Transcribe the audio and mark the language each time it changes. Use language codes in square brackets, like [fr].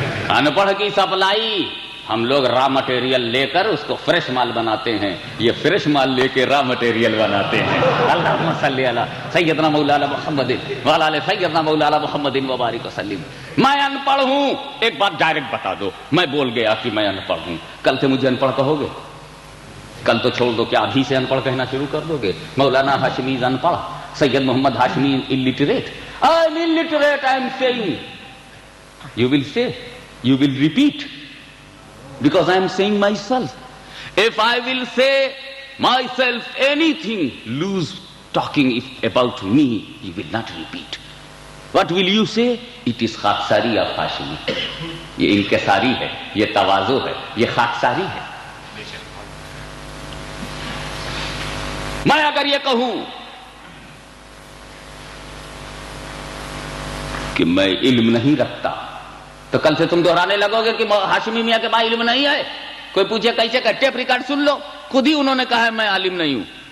[ur] ان پڑھ کی سپلائی ہم لوگ را مٹیریل لے کر اس کو فریش مال بناتے ہیں، یہ فریش مال لے کے را مٹیریل بناتے ہیں۔ [ar] اللہم صلی علی سیدنا مولانا محمد وعلی آل سیدنا مولانا محمد وبارک وسلم۔ [ur] میں ان پڑھ ہوں، ایک بات ڈائریکٹ بتا دو، میں بول گیا کہ میں ان پڑھ ہوں، کل سے مجھے ان پڑھ کہو گے؟ کل تو چھوڑ دو، کیا ابھی سے ان پڑھ کہنا شروع کر دو گے؟ مولانا ہاشمی ان پڑھ، سید محمد Hashmi [en] illiterate. I am illiterate, I am saying. You will say, you will repeat, because I am saying myself. If I will say myself anything, lose talking about me, you will not repeat. What will you say? It is [ur] خاکساری of Hashmi, یہ انکساری ہے، یہ تواضع ہے، یہ خاکساری ہے۔ میں اگر یہ کہوں کہ میں علم نہیں رکھتا تو کل سے تم دہرانے لگو گے کہ ہاشمی میاں کے پاس علم نہیں ہے۔ کوئی پوچھے کیسے کہ ٹیپ ریکارڈ سن لو، خود ہی انہوں نے کہا ہے میں عالم نہیں ہوں،